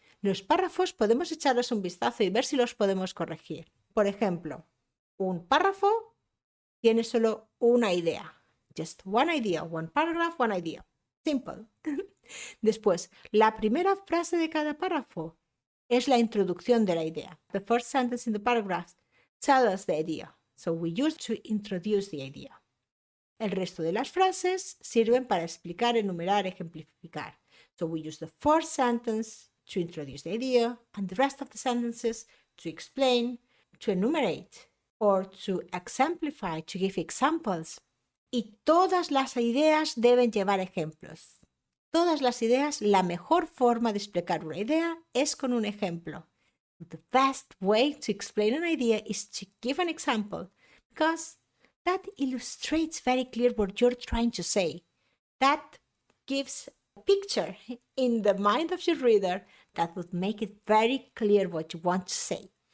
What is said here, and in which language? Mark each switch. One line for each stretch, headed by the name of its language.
Spanish: Los párrafos podemos echarles un vistazo y ver si los podemos corregir. Por ejemplo, un párrafo tiene solo una idea.
English: Just one idea, one paragraph, one idea. Simple.
Spanish: Después, la primera frase de cada párrafo es la introducción de la idea.
English: The first sentence in the paragraph tells us the idea. So we use to introduce the idea.
Spanish: El resto de las frases sirven para explicar, enumerar, ejemplificar.
English: So we use the first sentence to introduce the idea and the rest of the sentences to explain, to enumerate, or to exemplify, to give examples.
Spanish: Y todas las ideas deben llevar ejemplos. Todas las ideas, la mejor forma de explicar una idea es con un ejemplo.
English: The best way to explain an idea is to give an example, because that illustrates very clear what you're trying to say. That gives a picture in the mind of your reader that would make it very clear what you want to say.